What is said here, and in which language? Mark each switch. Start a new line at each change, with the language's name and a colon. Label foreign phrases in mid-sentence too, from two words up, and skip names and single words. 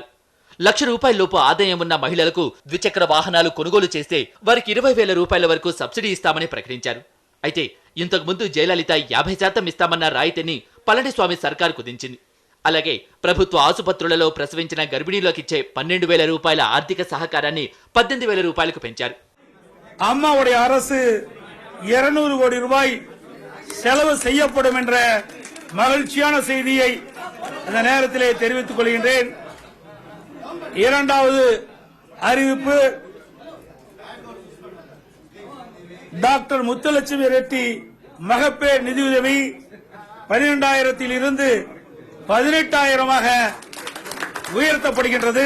Telugu: ₹1,00,000 ఆదాయం ఉన్న మహిళలకు ద్విచక్ర వాహనాలు కొనుగోలు చేస్తే వారికి ₹20,000 వరకు సబ్సిడీ ఇస్తామని ప్రకటించారు. అయితే ఇంతకుముందు జయలలిత 50% ఇస్తామన్న రాయితీని పళనిస్వామి సర్కారు కుదించింది. అలాగే ప్రభుత్వ ఆసుపత్రులలో ప్రసవించిన గర్భిణీలోకిచ్చే ₹12,000 ఆర్థిక సహకారాన్ని ₹18,000 పెంచారు.
Tamil: அம்மாவுடைய அரசு 200 கோடி ரூபாய் செலவு செய்யப்படும் என்ற மகிழ்ச்சியான செய்தியை இந்த நேரத்திலே தெரிவித்துக் கொள்கின்றேன். இரண்டாவது அறிவிப்பு, டாக்டர் முத்துலட்சுமி ரெட்டி மகப்பேறு நிதியுதவி 12,000 இருந்து 18,000 உயர்த்தப்படுகின்றது.